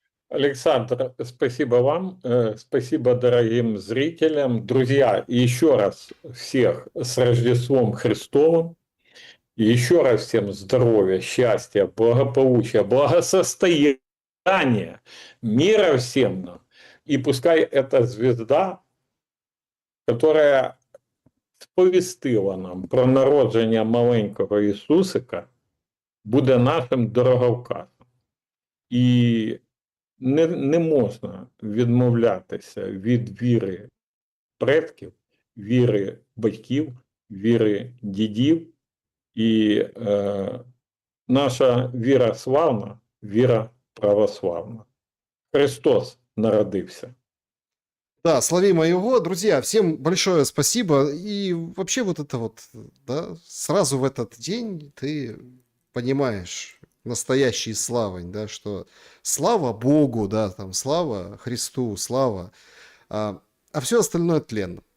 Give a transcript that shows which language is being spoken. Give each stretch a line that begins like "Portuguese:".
Russian: Александр, спасибо вам, спасибо дорогим зрителям. Друзья, еще раз всех с Рождеством Христовым. Еще раз всем здоровья, счастья, благополучия, благосостояния, мира всем нам. И пускай эта звезда, которая
Ukrainian: сповістила нам про народження маленького Ісусика, буде нашим дороговказом. І не можна відмовлятися від віри предків, віри батьків, віри дідів. І наша віра славна, віра православна. Христос народився.
Russian: Да, славимо его. Друзья, всем большое спасибо. И вообще вот это вот, да, сразу в этот день ты понимаешь настоящий славень, да, что слава Богу, да, там, слава Христу, слава, а все остальное тленно.